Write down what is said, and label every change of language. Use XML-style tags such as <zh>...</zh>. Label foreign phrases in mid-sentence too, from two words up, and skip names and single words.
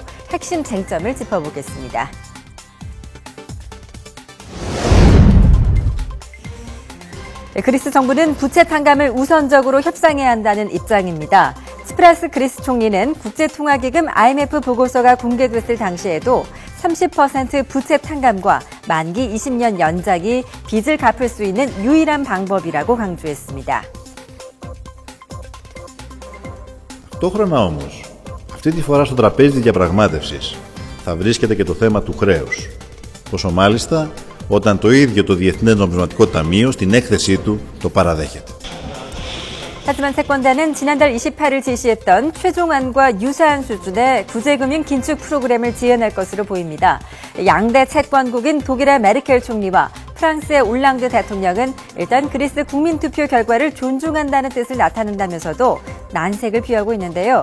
<ko>핵심 쟁점을 짚어보겠습니다. 그리스 정부는 부채 탕감을 우선적으로 협상해야 한다는 입장입니다. 치프라스 그리스 총리는 국제통화기금 IMF 보고서가 공개됐을 당시에도 30% 부채 탕감과 만기 20년 연장이 빚을 갚을 수 있는 유일한 방법이라고 강조했습니다.</ko> <el>Ταυτόχρονα όμως, αυτή τη φορά στο τραπέζι διαπραγμάτευσης θα βρίσκεται και το θέμα του χρέους. Πόσο μάλιστα όταν το ίδιο το Διεθνές Νομισματικό Ταμείο στην έκθεσή του το παραδέχεται.</el> <ko>하지만 채권단은 지난달 28일 지시했던 최종안과 유사한 수준의 구제금융 긴축 프로그램을 지원할 것으로 보입니다. 양대 채권국인 독일의 메르켈 총리와 프랑스의 올랑드 대통령은 일단 그리스 국민투표 결과를 존중한다는 뜻을 나타낸다면서도 난색을 피하고 있는데요.</ko>